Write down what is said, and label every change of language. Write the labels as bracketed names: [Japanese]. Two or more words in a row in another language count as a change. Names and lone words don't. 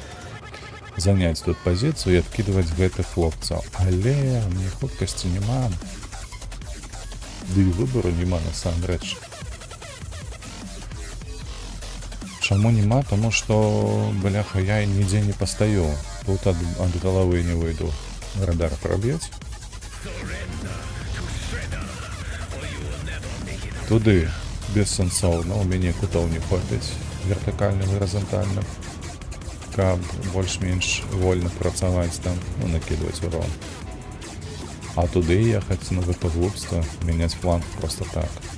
[Belarusian] Заняць тут пазіцыю і адкідваць гэтых хлопцаў. Але мне хуткасці няма. Ды і выбару няма насамрэч. Чаму няма? Таму што, бляха, я нідзе не пастаю. Тут ад галавы не выйду. Радар проб'ять. Туды бессэнсоўна, у мяне кутоў не хопіць вертыкальным і гарызантальным, каб больш-менш вольна працаваць там, ну, накідваць урон. А туды ехаць, ну, гэта глупства, мяняць фланг просто так.